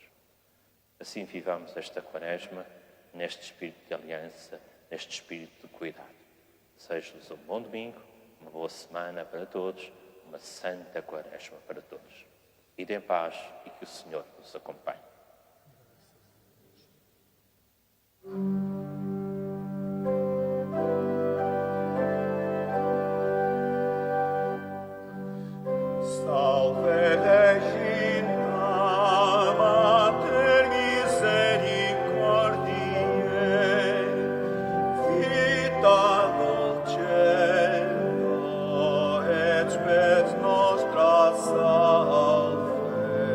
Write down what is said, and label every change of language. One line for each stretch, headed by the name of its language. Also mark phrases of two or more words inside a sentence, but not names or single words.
Portuguese: Assim vivamos esta quaresma, neste espírito de aliança, neste espírito de cuidado. Desejo-vos um bom domingo, uma boa semana para todos, uma santa quaresma para todos. Ide em paz e que o Senhor nos acompanhe.
Latin: Salve Regina, Mater Misericordiae, vita dulcedo et spes nostra salve.